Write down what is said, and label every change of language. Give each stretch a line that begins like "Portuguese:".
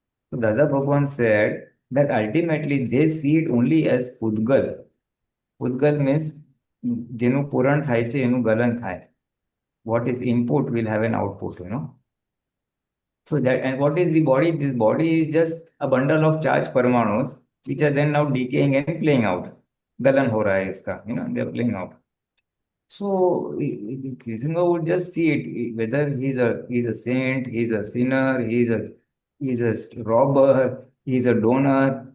English: So Dada Bhagwan said that ultimately they see it only as Pudgal. Pudgal means
Gujarati: જેનું પૂરણ થાય છે એનું ગલન થાય.
English: What is input will have an output, you know. So that, and what is the body? This body is just a bundle of charged parmanus which are then now decaying and playing out.
Hindi: Galan ho raha hai iska,
English: you know, they are playing out. So Krishna would just see it, whether he's a saint, he's a sinner, he's a robber, he's a donor.